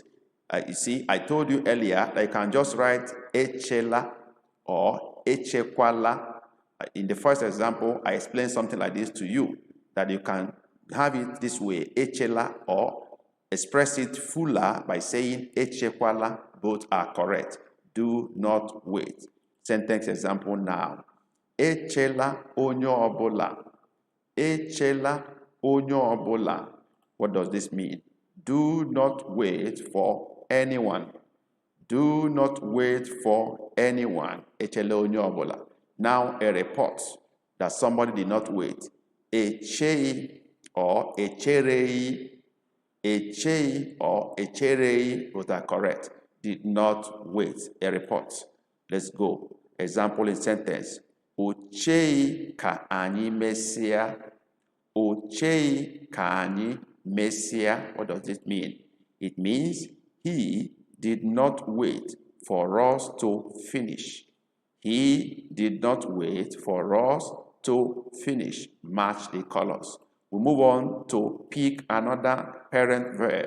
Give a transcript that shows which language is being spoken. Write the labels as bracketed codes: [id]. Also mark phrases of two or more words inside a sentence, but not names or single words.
[en] You see, I told you earlier that you can just write echela or echekwala. In the first example, I explained something like this to you, that you can have it this way, echela, or express it fuller by saying echekwala. Both are correct. Do not wait. Sentence example now. [ig] Echela onye ọbụla. Echela onye ọbụla. [en] What does this mean? Do not wait for anyone. Do not wait for anyone. [ig] Echela onye ọbụla. [en] Now a report that somebody did not wait. [ig] A Chee or a Chere. A Chee or a Chere, [en] both are correct. Did not wait. A report. Let's go. Example in sentence. [ig] O Chee ka anyị mesịa. O Chee ka anyị mesịa. [en] What does this mean? It means he did not wait for us to finish. He did not wait for us to finish. Match the colors. We move on to pick another parent verb.